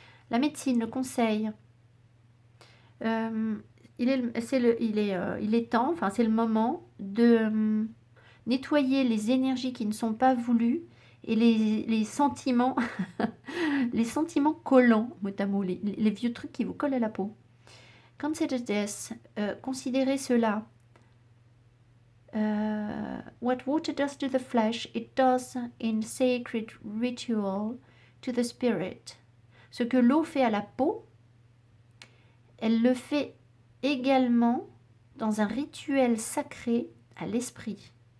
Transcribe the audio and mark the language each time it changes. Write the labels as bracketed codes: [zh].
[fr] La médecine, le conseil, il est temps, enfin c'est le moment de nettoyer les énergies qui ne sont pas voulues et les sentiments, les sentiments collants, mot à mot, les vieux trucs qui vous collent à la peau. [en] Consider this, [fr] considérez cela. [en] What water does to the flesh, it does in sacred ritual to the spirit. [fr] Ce que l'eau fait à la peau, elle le fait également dans un rituel sacré à l'esprit.